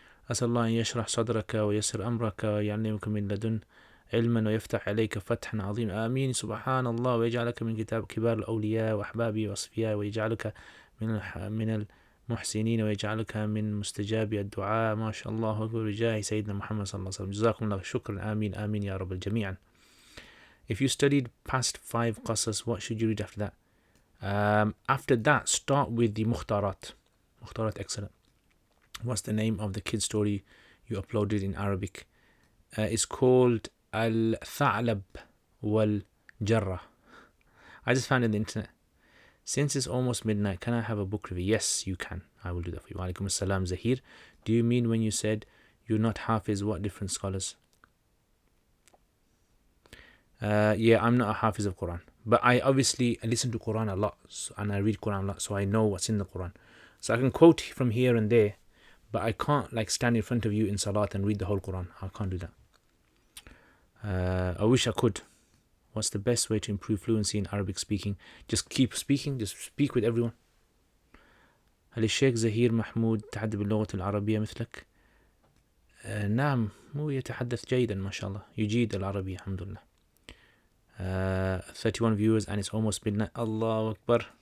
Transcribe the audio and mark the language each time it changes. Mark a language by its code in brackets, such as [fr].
[ar] أسأل الله أن يشرح صدرك ويسر أمرك ويعلمك من لدن علما ويفتح عليك فتحا عظيما. آمين. سبحان الله. ويجعلك من كبار الأولياء وأحبابي وأصفياء، ويجعلك من المحسنين، ويجعلك من مستجابي الدعاء. ما شاء الله أكبر. بجاه سيدنا محمد صلى الله عليه وسلم. جزاكم الله شكرا. آمين آمين يا رب الجميع. [en] If you studied past 5 qasas, what should you read after that? After that, start with the Mukhtarat. Mukhtarat, excellent. What's the name of the kid story you uploaded in Arabic? It's called Al-Tha'lab wal-Jarrah. I just found it on the internet. Since it's almost midnight, can I have a book review? Yes, you can. I will do that for you. Wa alaikum assalam, Zahir. Do you mean when you said you're not Hafiz, what different scholars? Yeah, I'm not a Hafiz of Quran, But I obviously listen to Quran a lot, and I read Quran a lot, so I know what's in the Quran. So I can quote from here and there, but I can't like stand in front of you in Salat and read the whole Quran. I can't do that. I wish I could. What's the best way to improve fluency in Arabic speaking? Just keep speaking, just speak with everyone. [ar] هل الشيخ زهير محمود يتحدث باللغة العربية مثلك؟ نعم، هو يتحدث جيدا ما شاء الله، يجيد العربية الحمد لله. [en] 31 viewers and it's almost midnight. Allahu Akbar.